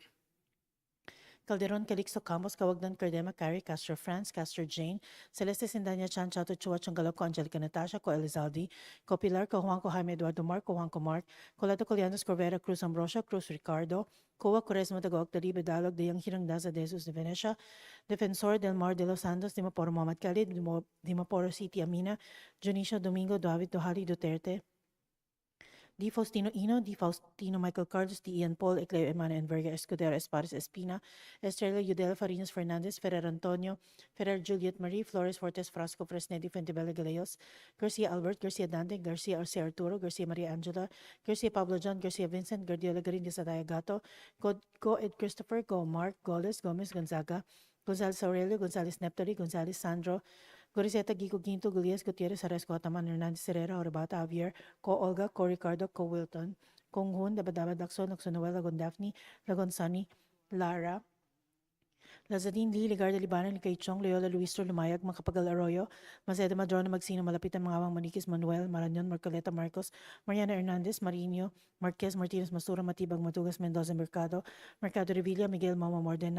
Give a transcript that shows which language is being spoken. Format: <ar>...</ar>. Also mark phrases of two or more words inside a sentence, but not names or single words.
<en>Calderon, Calixto, Campos, Cawagdan, Cardema, Cari, Castro, France, Castro, Jane, Celeste, Sindanya, Chan, Chato, Chua, Changaloco, Angelica, Natasha, Co, Elizalde, Co, Pilar, Co, Juanco, Jaime, Eduardo, Marco, Juanco, Mark, Colato, Colianos, Corvera, Cruz, Ambrosio, Cruz, Ricardo, Coa, Quaresma, Dagog, Dalibe, Dalog, De Yang, Hirang, Daza, De Jesus, De Venecia, Defensor, Del Mar, De Los Santos, Dimaporo, Mohamed Khalid, Dimaporo City, Amina, Junicio, Domingo, David, Dohali, Duterte, Di Faustino Ino, Di Faustino Michael Carlos, Di Ian Paul, Ecleo Emana Enverga, Escudero Espares Espina, Estrella Yudela Farinas Fernandez, Ferrer Antonio, Ferrer Juliet Marie, Flores Fortes Frasco, Fresnedi Fuentebella Galeos, Garcia Albert, Garcia Dante, Garcia Arce Arturo, Garcia Maria Angela, Garcia Pablo John, Garcia Vincent, Guardiola Garin de Sadaya Gato, Go Ed Christopher, Go Mark, Goles, Gomez Gonzaga, Gonzales Aurelio, Gonzales Neptali, Gonzales Sandro, Goriseta Gico Ginto, Gullias, Gutierrez, Aresco, Ataman, Hernandez Herrera, Orebata, Javier, Co Olga, Co Ricardo, Co Wilton, Kong Hun, Dabadaba Lacson, Noxonoel, Lagon Daphne, Lagon Sunny, Lara, Lazadine Lee, Ligarda Libanan, Likay Chong, Loyola Luistro, Lumayag, Makapagal Arroyo, Mazeda Madrona, Magsino,</en> <tl>Malapit ang mga awang</tl> <en>Maniquis, Manuel, Marañon, Marcoleta, Marcos, Mariana Hernandez, Marino, Marquez, Martinez, Masura, Matibag, Matugas, Mendoza, Mercado Revilla, Miguel, Mama, Morden,</en>